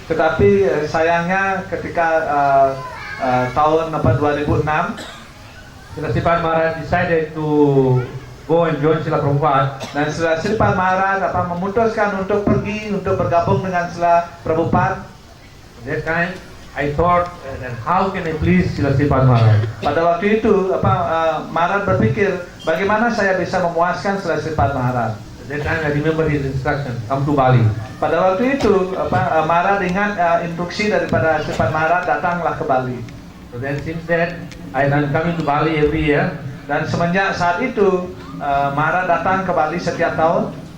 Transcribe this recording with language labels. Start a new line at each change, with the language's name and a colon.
Indonesian: Tetapi sayangnya ketika tahun 2006,
English: Sripad Maharaj decided to go and join Srila Prabhupada.
Indonesian: dan Sripad Maharaj memutuskan untuk pergi untuk bergabung dengan Srila Prabhupada.
English: That time, I thought, that how can I please Sripad Maharaj?
Indonesian: Pada waktu itu Maharaj berpikir bagaimana saya bisa memuaskan Sripad Maharaj.
English: That time, I remember his instruction, come to Bali.
Indonesian: Pada waktu itu Maharaj ingat instruksi daripada Sripad Maharaj, datanglah ke Bali.
English: So then, since then, I am coming to Bali every year,
Indonesian: Dan semenjak saat itu Maharaj datang ke Bali setiap tahun.